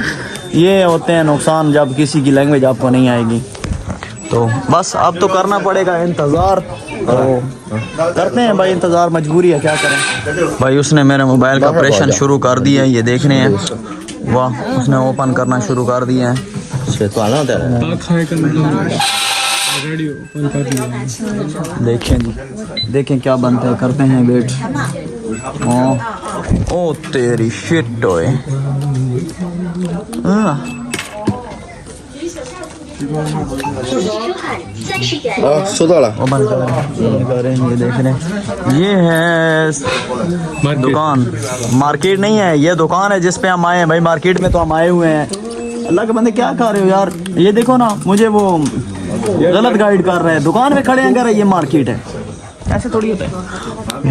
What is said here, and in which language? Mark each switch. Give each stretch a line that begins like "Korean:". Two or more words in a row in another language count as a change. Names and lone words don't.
Hindi: ये होते हैं नुकसान जब किसी की लैंग्वेज आपको नहीं आएगी, तो बस अब तो करना पड़ेगा इंतज़ार, तो करते हैं भाई इंतज़ार, मजबूरी है क्या करें। भाई उसने मेरे मोबाइल का ऑपरेशन शुरू कर दिया है, ये देखने हैं, वाह उसने ओपन करना शुरू कर दिया है।
Chinese: 是短了点。
Hindi: खाए का मतलब
English: ready open
Hindi: कर दिया। देखें जी देखें क्या बनता है, करते हैं वेट। ओ तेरी शिट ओए,
Chinese: 啊，收到了。
Hindi: ओपन कर रहे हैं, ये देख रहे हैं, ये है दुकान, मार्केट नहीं है ये दुकान है जिस पे हम आए हैं भाई। मार्केट में तो हम आए हुए हैं, अल्लाह के बंदे क्या कर रहे हो यार, ये देखो ना मुझे वो गलत गाइड कर रहे हैं, दुकान में खड़े हैं कह रहे ये मार्केट है, ऐसे थोड़ी होता है।